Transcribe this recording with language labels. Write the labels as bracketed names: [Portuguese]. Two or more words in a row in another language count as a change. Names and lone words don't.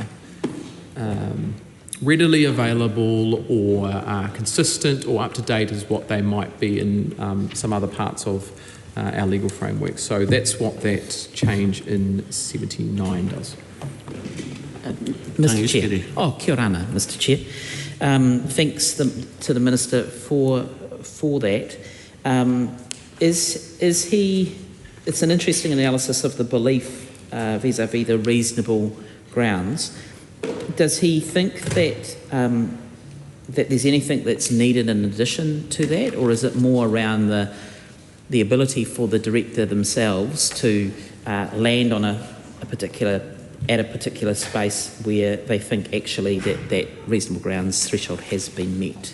[English] readily available or consistent or up to date as what they might be in some other parts of our legal framework. So that's what that change in 79 does. Mr. Chair. [Māori] Oh, kia ora, [English] Mr. Chair. Thanks to the Minister for that. Is he? It's an interesting analysis of the belief vis-à-vis the reasonable grounds. Does he think that that there's anything that's needed in addition to that, or is it more around the ability for the director themselves to land on a particular space where they think actually that reasonable grounds threshold has been met?